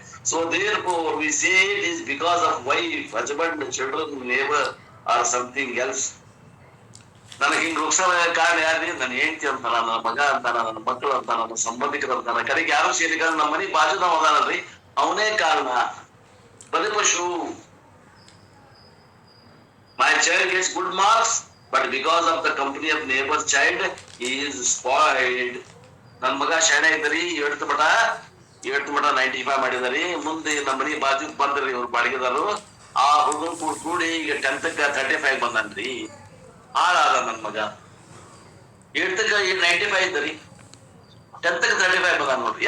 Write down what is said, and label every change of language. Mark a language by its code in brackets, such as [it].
[en] So therefore we say it is because of wife, husband, children, neighbor or something else. [kn] ನನಗೆ ಹಿಂಗ್ ರುಕ್ಷ ಕಾರಣ ಯಾರ್ರಿ? ನನ್ನ ಹೆಂಡತಿ ಅಂತಾನ, ನನ್ನ ಮಗ ಅಂತಾನ, ನನ್ನ ಮಕ್ಕಳು ಅಂತಾನ, ನನ್ನ ಸಂಬಂಧಿಕರು ಅಂತಾನ. ಕಡೆಗೆ ಯಾರು ಸೇರಿಕ ನಮ್ಮ ಮನೆ ಬಾಜುದವ ಅದಾನಲ್ರಿ, ಅವನೇ ಕಾರಣ. ಬಲಿಪಶು. [en] My child gets good marks, but because of the company of neighbor's child, he is spoiled. [kn] ನನ್ನ ಮಗ ಶಾಣೆ ಇದ್ದರಿ, ಹೇಳ್ತ ಮಟ 95 ಮಾಡಿದಾರಿ. ಮುಂದೆ ನಮ್ಮ ಮನಿ ಬಾಜು ಬಂದ್ರಿ ಇವ್ರು ಬಾಡಿಗೆದಾರು. ಆ ಹುಡುಗರು ಕೂಡಿ ಈಗ 10th 35 ಬಂದನ್ರಿ. ಹಾಳಾದ ನನ್ ಮಗ. 8th 95 ಇದ್ದರಿ, 10th 35 ಬಂದ ನೋಡ್ರಿ.